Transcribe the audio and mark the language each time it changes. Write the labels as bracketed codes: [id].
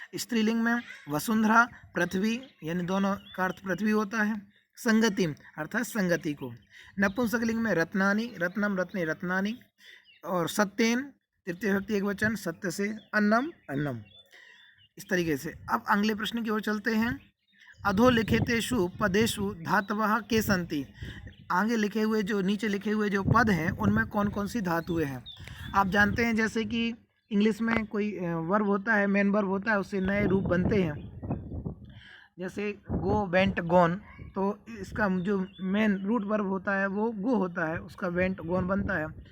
[hi] स्त्रीलिंग में वसुंधरा, पृथ्वी यानी दोनों का अर्थ पृथ्वी होता है, संगतिम अर्थात संगति को। नपुंसकलिंग में रत्नानी, रत्नम, रत्ने, रत्नानी और सत्येन तृतीय व्यक्ति एक वचन, सत्य से, अन्नम, अन्नम। इस तरीके से। अब अगले प्रश्न की ओर चलते हैं। [sa] अधोलिखितेषु पदेषु धातवः के सन्ति। [hi] आगे लिखे हुए जो नीचे लिखे हुए जो पद हैं उनमें कौन कौन सी धातुएं हैं। आप जानते हैं जैसे कि इंग्लिश में कोई वर्ब होता है, मेन वर्ब होता है, उससे नए रूप बनते हैं। जैसे गो, वेंट, गॉन, तो इसका जो मेन रूट वर्ब होता है वो गो होता है, उसका वेंट, गॉन बनता है।